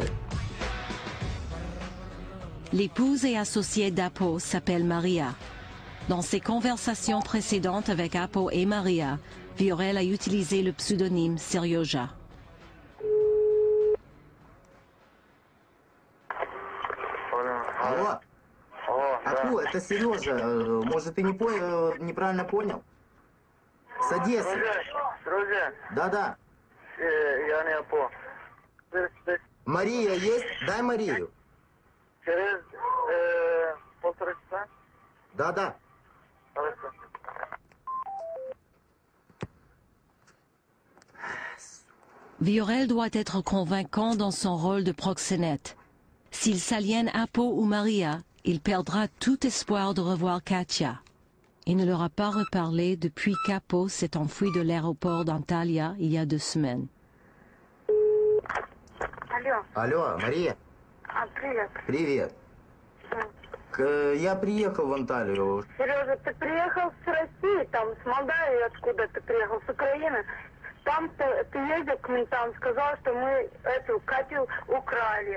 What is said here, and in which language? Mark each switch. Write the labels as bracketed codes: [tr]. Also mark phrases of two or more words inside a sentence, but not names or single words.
[fr] L'épouse et associée d'Apo s'appelle Maria. Dans ses conversations précédentes avec Apo et Maria, Viorel a utilisé le pseudonyme Serioja. [ru] Алло. Аку, это Сережа. Может, ты неправильно понял? С Одессы. Друзья. Да-да. Я не Апо. Мария есть? Дай Марию. Через полтора часа? Да-да. Хорошо. [fr] Viorel doit être convaincant dans son rôle de proxénète. S'il s'aliène Apo ou Maria, il perdra tout espoir de revoir Katia. Il ne leur a pas reparlé depuis qu'Apo s'est enfui de l'aéroport d'Antalya il y a 2 semaines. [ru] Алло. Алло, Мария. Привет. Привет. Я приехал в Анталию. Сережа, ты приехал с России, там, с Молдавии, откуда ты приехал, с Украины. Там ты ездил к ментам, сказал, что мы эту Катю украли.